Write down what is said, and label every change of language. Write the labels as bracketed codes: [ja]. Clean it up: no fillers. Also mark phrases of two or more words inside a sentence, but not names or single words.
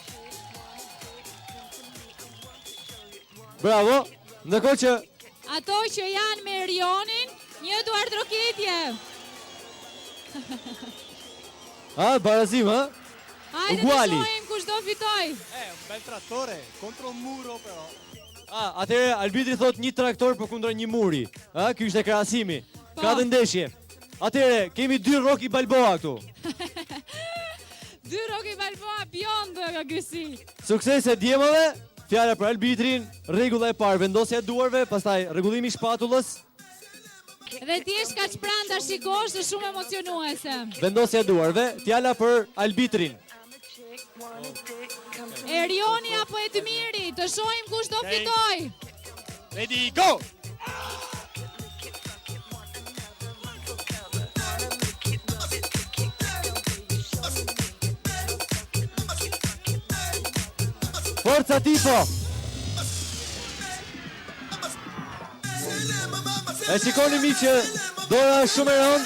[sq] Bravo, ndërkohë që ato që janë me Erionin, një duar trokitje. Barazim, Hajde të [it] uguali. [sq] shohim kush do fitoj. [it] Un bel trattore contro un muro però. [sq] Atëherë arbitri thot një traktor për kundra një muri. Ky është e krahasimi. Ka dhe ndeshje. Atëherë kemi dy Rocky Balboa këtu. Dy Rocky Balboa bjond nga gysi. Suksese djemave. Fjala për arbitrin, rregulla e parë, vendosja e duarve, pastaj rregullimi i shpatullës. Dhe ti je kaq pranë ta shikosh, është shumë emocionuese. Vendosja e duarve, fjala për arbitrin. Erioni apo Edmiri, të shohim kush do fitoj. [en] Ready, go! [sq] Forca tipo! E shikoni mi që dora është shumë e rëndë.